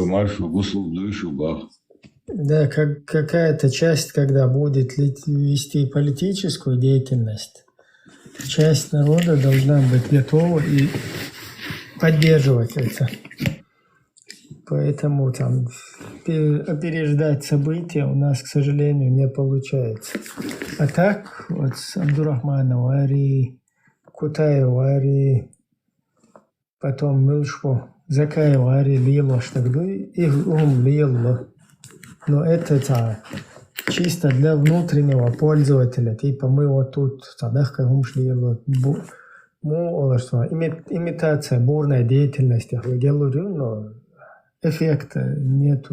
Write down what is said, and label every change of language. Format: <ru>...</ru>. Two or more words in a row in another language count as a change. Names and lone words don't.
<ru>Да, какая-то часть, когда будет вести политическую деятельность, часть народа должна быть готова и поддерживать это. Поэтому там опереждать события у нас, к сожалению, не получается. А так, вот с Абдурахманом Ари, Кутаев Ари, потом Милшко, Закаев Ари, Лило, Штагды, их Лило. Но это чисто для внутреннего пользователя. Типа мы вот тут,</ru> <ce>Садахка Лило,</ce> <ru>имитация бурной деятельности. Я говорю, но эффекта нету.</ru>